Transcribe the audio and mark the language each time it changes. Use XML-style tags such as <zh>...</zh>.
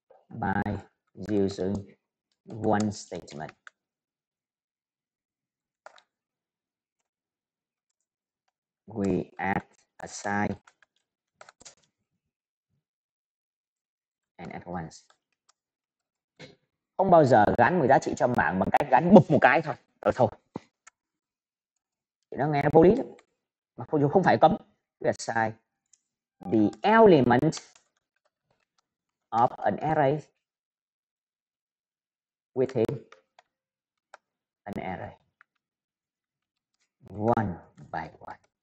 <en>By using one statement. We add, assign, and at once.</en> <vi>Không bao giờ gắn một giá trị cho mảng bằng cách gắn bụp một cái thôi, rồi thôi. Thì nó nghe vô lý lắm. Mà không phải cấm.</vi> <en>We assign the element of an array within an array, one by one.</en>